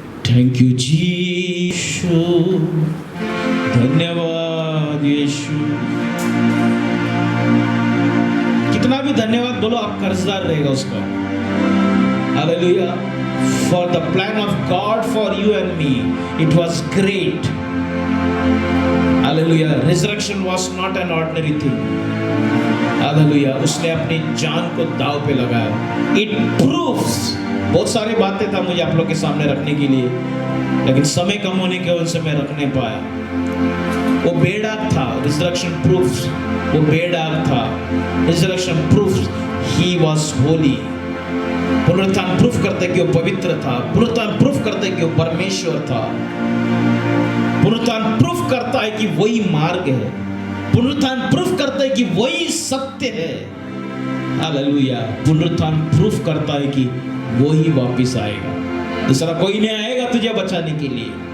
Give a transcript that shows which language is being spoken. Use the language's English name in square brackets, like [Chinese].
[Hindi] Thank you यीशु, धन्यवाद यीशु। कितना भी धन्यवाद बोलो, आप कर्जदार रहेगा उसका, hallelujah. [English] For the plan of God for you and me, it was great, hallelujah। Resurrection was not an ordinary thing, hallelujah। [Hindi] उसने अपनी जान को दांव पे लगाया। [English] It proves, [Hindi] बहुत सारी बातें था मुझे आप लोग के सामने रखने के लिए, लेकिन समय कम होने की वजह से मैं रख नहीं पाया। वो बेडाग था, resurrection proves, वो बेडाग था, [English] resurrection proves he was holy। [Hindi] पुनरुत्थान प्रूफ करते कि वो पवित्र था, पुनरुत्थान प्रूफ करते कि वो परमेश्वर था, पुनरुत्थान प्रूफ करता है कि वही मार्ग है, पुनरुत्थान प्रूफ करता है कि वही सत्य है, हालेलुया। पुनरुत्थान प्रूफ करता है कि वो ही वापस आएगा, दूसरा कोई नहीं आएगा तुझे बचाने के लिए।